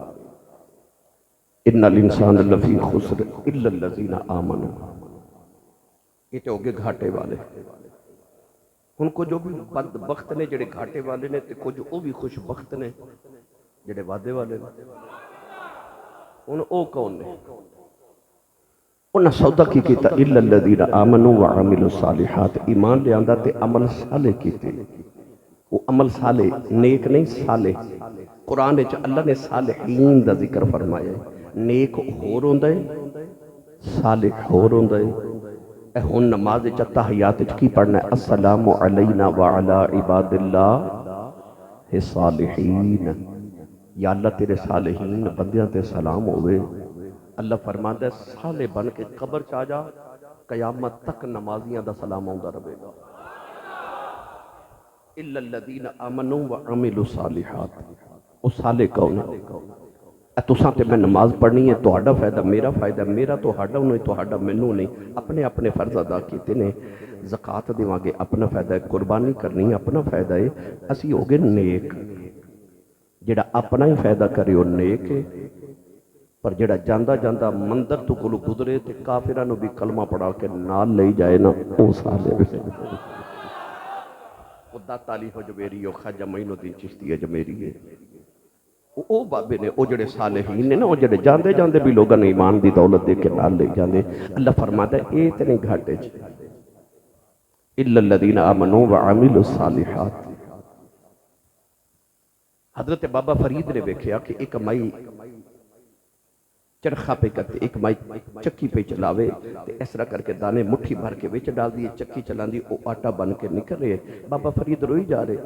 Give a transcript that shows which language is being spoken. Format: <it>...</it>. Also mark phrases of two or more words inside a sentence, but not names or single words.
<ar>ان الانسان لفی خسر الا الذین آمنوا،</ar> <pa>یہ تو ہوگے گھاٹے والے، ان کو جو بھی بدبخت نے جڑے گھاٹے والے نے، تے کچھ او بھی خوش بخت نے جڑے وعدے والے نے، ان او کون نے؟ انہاں سودا کی کیتا</pa> <ar>الا الذین آمنوا وعملوا الصالحات،</ar> <pa>ایمان لے آندا تے عمل صالح کیتے، وہ عمل صالح، نیک نہیں صالح۔ قرآن وچ اللہ نے صالحین دا ذکر فرمایا ہے، نیک ہور ہوندا ہے، صالح ہور ہوندا ہے۔ اے ہن نماز وچ تحیات وچ کی پڑھنا ہے؟</pa> <ar>السلام علینا وعلی عباد اللہ الصالحین۔</ar> <pa>یا اللہ تیرے صالحین بندیاں تے سلام ہوئے۔ اللہ</pa> <ur>فرماتا ہے</ur> <pa>صالح بن کے قبر چاہ جا، قیامت تک نمازیاں دا سلام آؤں رہے گا۔</pa> <ar>اِلَّا الَّذِينَ آمَنُوا وَعَمِلُوا الصَّالِحَاتِ۔</ar> <pa>وہ صالح کون ہے؟ تُساں تے میں نماز پڑھنی ہے، تہاڈا فائدہ میرا فائدہ، میرا تہاڈا نہیں، تہاڈا مینوں نہیں۔ اپنے اپنے فرض ادا کیتے نے، زکوٰۃ دیواں گے اپنا فائدہ ہے، قربانی کرنی ہے اپنا فائدہ ہے۔ اسی ہو گئے نیک۔ جڑا اپنا ہی فائدہ کرے وہ نیک ہے، پر جڑا جاندہ جاندہ مندر تو کلو گزرے تے کافرہ نو بھی کلمہ پڑھا کے نال لے جائے نا، وہ صالح ہے۔ خدا تعالی ہو جو میری، وہ خواجہ معین الدین چشتی ہے جو میری ہے۔ وہ بابے نے، وہ جڑے صالحین نے نا، وہ جڑے جاندے جاندے بھی لوگاں نے ایمان دی دولت دے کے نال لے جاندے۔ اللہ</pa> <ur>فرماتا ہے</ur> <pa>اے اتنے گھاٹے چ</pa> <ar>اِلَّا الَّذِينَ آمَنُوا وَعَمِلُوا الصَّالِحَاتِ۔</ar> <pa>حضرت بابا فرید نے دیکھیا کہ ایک مائی چرخہ پہ کرتے، ایک مائی چکی پہ چلاوے، اس طرح کر کے دانے مٹھی بھر کے وچ ڈال دیے، چکی چلان دی، وہ آٹا بن کے نکل رہے۔ بابا فرید روئی جا رہے۔</pa>